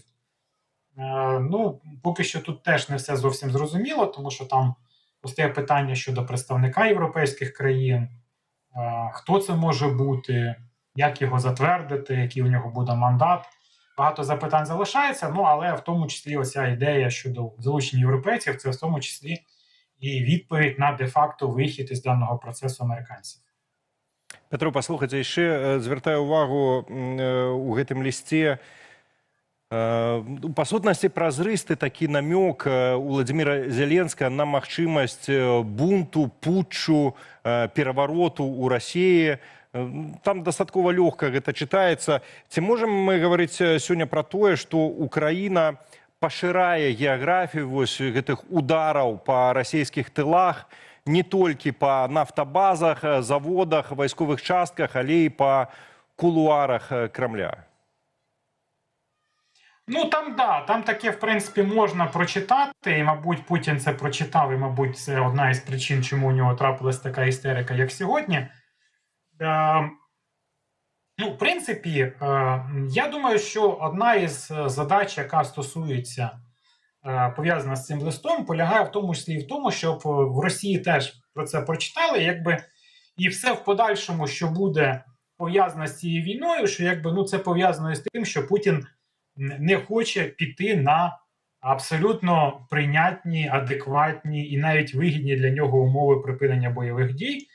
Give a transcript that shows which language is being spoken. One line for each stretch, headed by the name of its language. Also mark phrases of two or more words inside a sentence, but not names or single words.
Ukrainian: Ну, поки що тут теж не все зовсім зрозуміло, тому що там постає питання щодо представника європейських країн, хто це може бути, як його затвердити, який у нього буде мандат. Багато запитань залишається, ну, але в тому числі оця ідея щодо залучення європейців, це в тому числі і відповідь на де-факто вихід із даного процесу американців.
Belarusian: Петро, паслухайце, яшчэ звяртаю увагу у гэтым лісце. Па сутнасці, празрысты такі намёк Уладзіміра Зеленскага на магчымасць бунту, путчу, перавароту ў Расіі. Там дастаткова лёгка гэта чытаецца. Ці можам мы гаварыць сёння пра тое, што Украіна пашырае геаграфію вось гэтых удараў па расійскіх тылах, не толькі па нафтабазах, заводах, вайсковых частках, але і па кулуарах Кремля?
Ukrainian: Ну, там, да, там таке, в принципі, можна прочитати, і, мабуть, Путін це прочитав, і, мабуть, це одна із причин, чому у нього трапилась така істерика, як сьогодні. Ну, в принципі, я думаю, що одна із задач, яка стосується, пов'язана з цим листом, полягає в тому числі і в тому, щоб в Росії теж про це прочитали, якби, і все в подальшому, що буде пов'язано з цією війною, що якби, ну, це пов'язано з тим, що Путін не хоче піти на абсолютно прийнятні, адекватні і навіть вигідні для нього умови припинення бойових дій.